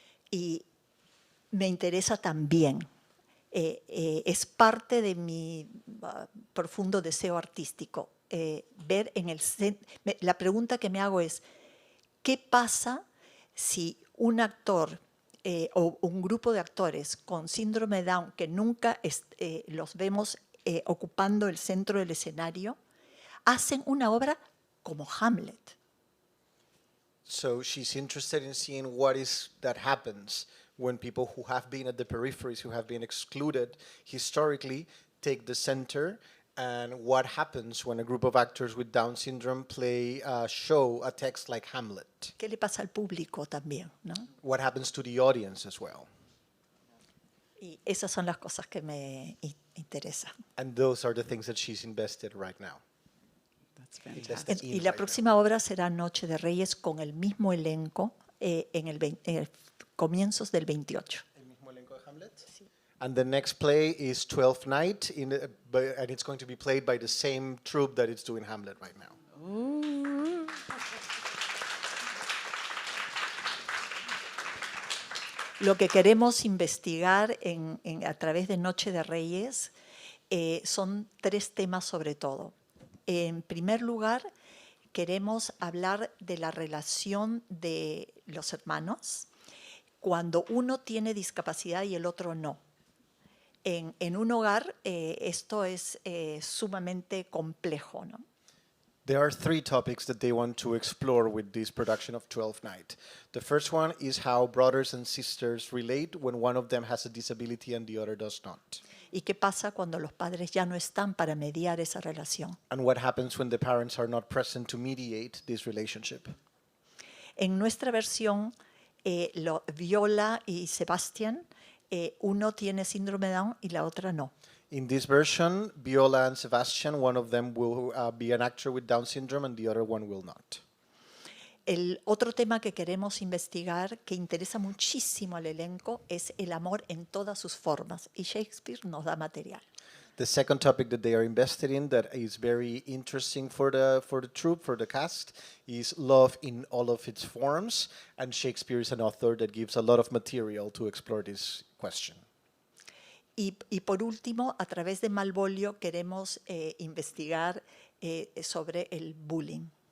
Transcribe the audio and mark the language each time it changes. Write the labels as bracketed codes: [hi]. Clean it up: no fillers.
[es] Y me interesa también, es parte de mi profundo deseo artístico, ver en el la pregunta que me hago es, ¿qué pasa si un actor o un grupo de actores con síndrome de Down que nunca los vemos ocupando el centro del escenario, hacen una obra como Hamlet? [en] So she's interested in seeing what is that happens when people who have been at the peripheries, who have been excluded historically, take the center And what happens when a group of actors with Down syndrome play a text like Hamlet? [es] ¿Qué le pasa al público también, ¿no? [en] What happens to the audience as well? [es] Y esas son las cosas que me interesan. [en] And those are the things that she's invested right now. That's fantastic. Invested in [es] Y la [en] right [es] próxima obra será Noche de Reyes con el mismo elenco en comienzos del 28. [en] now. [es] El mismo elenco de Hamlet? [en] And the next play is Twelfth Night, and it's going to be played by the same troupe that it's doing Hamlet right now. [es] Lo que queremos investigar a través de Noche de Reyes son 3 temas sobre todo. En primer lugar, queremos hablar de la relación de los hermanos cuando uno tiene discapacidad y el otro no. En un hogar esto es sumamente complejo, ¿no? [en] There are 3 topics that they want to explore with this production of Twelfth Night. The first one is how brothers and sisters relate when one of them has a disability and the other does not. [es] ¿Y qué pasa cuando los padres ya no están para mediar esa relación? [en] And what happens when the parents are not present to mediate this relationship. [es] En nuestra versión, Viola y Sebastián, uno tiene síndrome de Down y la otra no. [en] In this version, Viola and Sebastian, one of them will be an actor with Down syndrome and the other one will not. [es] El otro tema que queremos investigar, que interesa muchísimo al elenco, es el amor en todas sus formas. Y Shakespeare nos da material. [en] The second topic that they are invested in that is very interesting for the troupe, for the cast, is love in all of its forms. And Shakespeare is an author that gives a lot of material to explore this question. [es] Y por último, a través de Malvolio queremos investigar sobre el bullying.